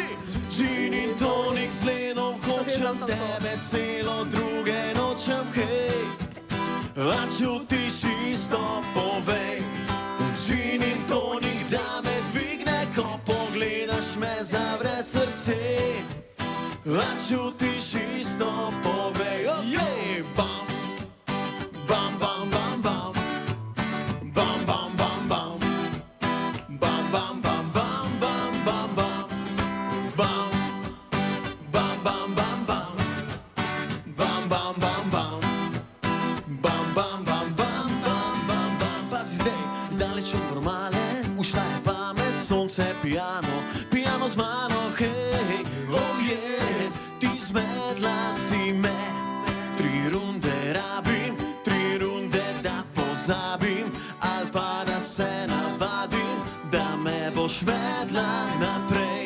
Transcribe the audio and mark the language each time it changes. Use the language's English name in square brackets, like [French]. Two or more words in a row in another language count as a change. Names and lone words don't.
[Slovenian] Gin in Tonic z ledom, hočem tebe celo, druge nočem, hej. A čutiš isto, povej. Gin in Tonic, da me dvigne, ko pogledaš me, zavre srce. A čutiš isto, povej. Okay. Bam, bam, bam, bam, bam. Bam, bam, bam, bam. Bam, bam, bam, bam, bam, bam, bam. Bam, bam, bam, bam, bam. Bam, bam, bam, bam. Bam, bam, bam, bam, bam, bam, bam. Pazi zdaj, daleč od normale, ušla je pamet, sonce pijano, pijano z mano, hej. [English] Oh yeah, [Slovenian] ti zmedla si me. 3 runde rabim, 3 runde da pozabim, ali pa da se navadim, da me boš vedla naprej.